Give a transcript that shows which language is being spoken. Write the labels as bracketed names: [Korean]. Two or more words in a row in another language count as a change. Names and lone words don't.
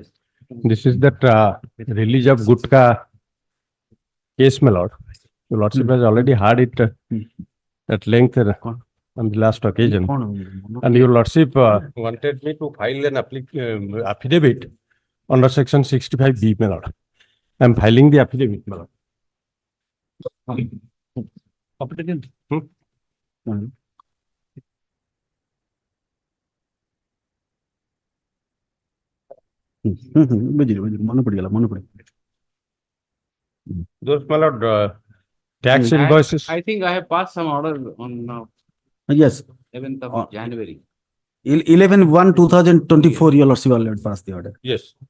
[English] This is that release of Gutka case, my lord. Your Lordship has already heard it at length on the last occasion. And Your Lordship wanted me to file an affidavit under section 65B, my lord. I am filing the affidavit, my lord. [Odia] ବୁଝିଲି ମନେ ପଡିଗଲା [English] Those, my lord, tax invoices. I think I have passed some order on yes 11th of January. 11/1/2024 your lordship already passed the order. Yes.